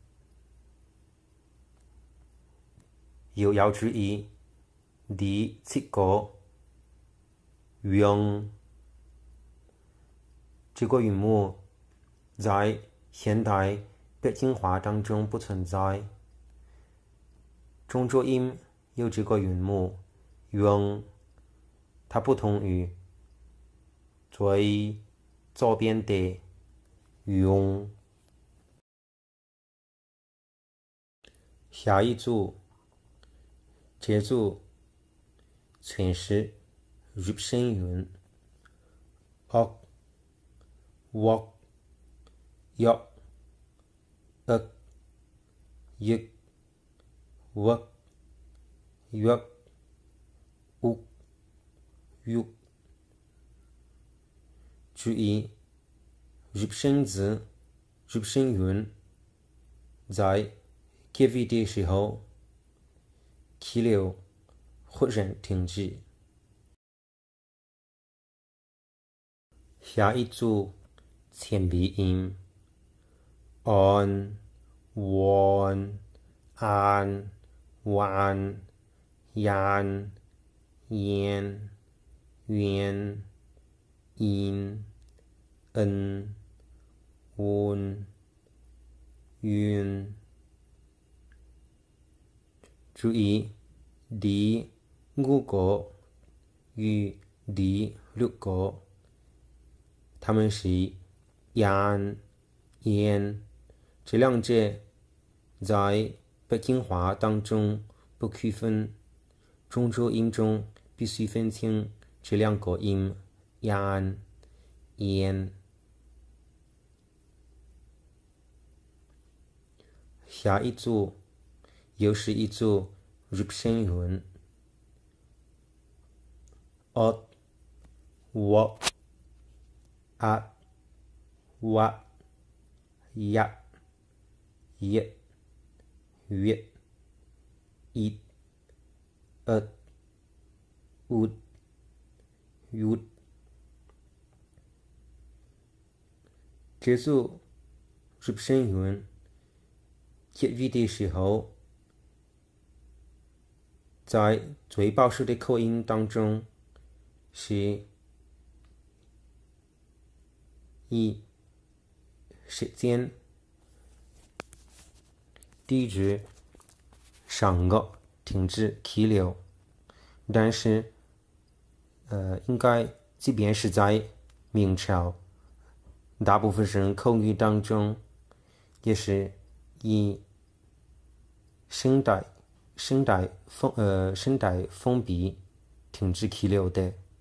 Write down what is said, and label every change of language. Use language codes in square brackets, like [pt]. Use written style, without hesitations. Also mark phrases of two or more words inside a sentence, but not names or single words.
[zh] 又要注意第七个用，这个韵母在现代北京话当中不存在，中浊音有这个韵母用，它不同于最左边的用。下一组，这组全是入声韵， wok, yok, ức, yik, wak, yuak, uk, yuk。注意，入声字、入声韵在结尾的时候气流忽然停止。下一组前鼻音 on, won, an, wan, yan, yen, yuan, in, ân, won, yun。注意第五个与第六个，它们是 yan、yen，这两者在北京话当中不区分，中州音中必须分清这两个音 yan、yen。下一组又是一组入声韵 ot, wok, at, wat, yak, yet, yet, it, ut, ud, yut。这组入声韵结尾的时候，在最保守的口音当中是以舌尖抵住上颚停止气流，但是应该即便是在明朝，大部分人口语当中也是以声带封闭停止气流的。